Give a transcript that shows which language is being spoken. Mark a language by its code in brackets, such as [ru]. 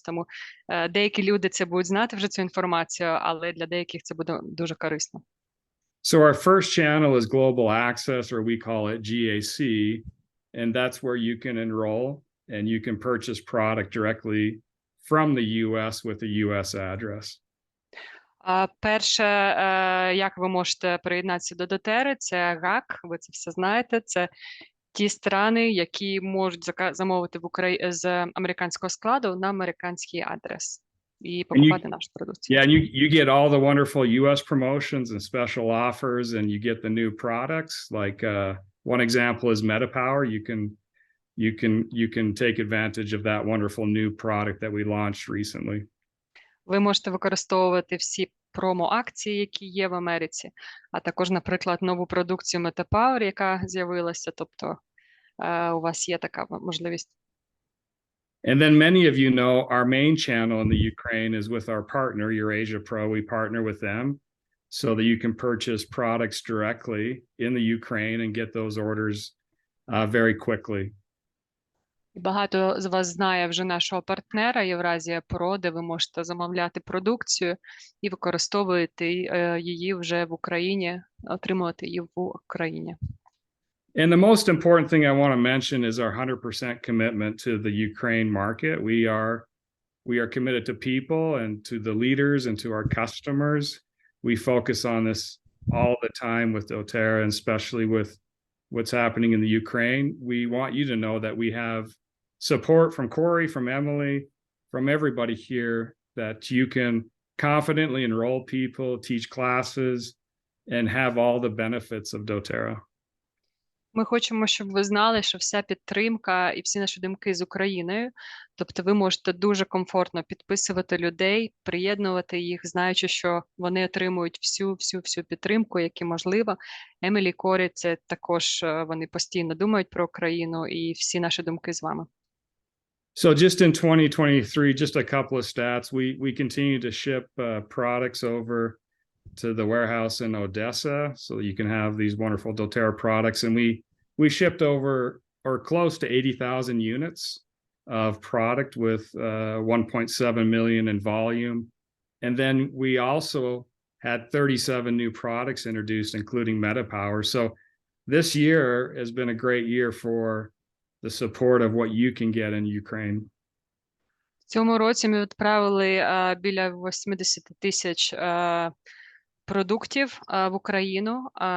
[uk] Тому деякі люди це будуть знати вже цю інформацію, але для деяких це буде дуже корисно. [en] So our first channel is Global Access, or we call it GAC, and that's where you can enroll and you can purchase product directly from the US with a US address. [uk] Перше, як ви можете приєднатися до doTerra, це ГАК, ви це все знаєте, це ті страни, які можуть замовити з американського складу на американський адрес і покупати нашу продукцію. [en] Yeah, and you get all the wonderful US promotions and special offers, and you get the new products. Like one example is MetaPower. You can take advantage of that wonderful new product that we launched recently. [uk] Ви можете використовувати всі промо-акції, які є в Америці, а також, наприклад, нову продукцію MetaPower, яка з'явилася, тобто у вас є така можливість. [en] And then many of you know our main channel in the Ukraine is with our partner, Eurasia Pro. We partner with them so that you can purchase products directly in the Ukraine and get those orders very quickly. [uk] Багато з вас знає вже нашого партнера Євразія Про, де ви можете замовляти продукцію і використовувати її вже в Україні, отримувати її в Україні. [en] And the most important thing I want to mention is our 100% commitment to the Ukraine market. We are we are committed to people and to the leaders and to our customers. We focus on this all the time with doTERRA, and especially with what's happening in the Ukraine. We want you to know that we have support from Corey, from Emily, from everybody here, that you can confidently enroll people, teach classes, and have all the benefits of doTERRA. [uk] Ми хочемо, щоб ви знали, що вся підтримка і всі наші думки з Україною. Тобто ви можете дуже комфортно підписувати людей, приєднувати їх, знаючи, що вони отримують всю підтримку, яку можливо. Емілі і Корі, це також вони постійно думають про Україну і всі наші думки з вами. [en] So just in 2023, just a couple of stats, we continue to ship products over to the warehouse in Odessa, so you can have these wonderful doTERRA products. And we shipped over or close to 80,000 units of product with 1.7 million in volume. And then we also had 37 new products introduced, including MetaPower. So this year has been a great year for the support of what you can get in Ukraine. [uk] В цьому році ми відправили біля 80 тисяч продуктів в Україну.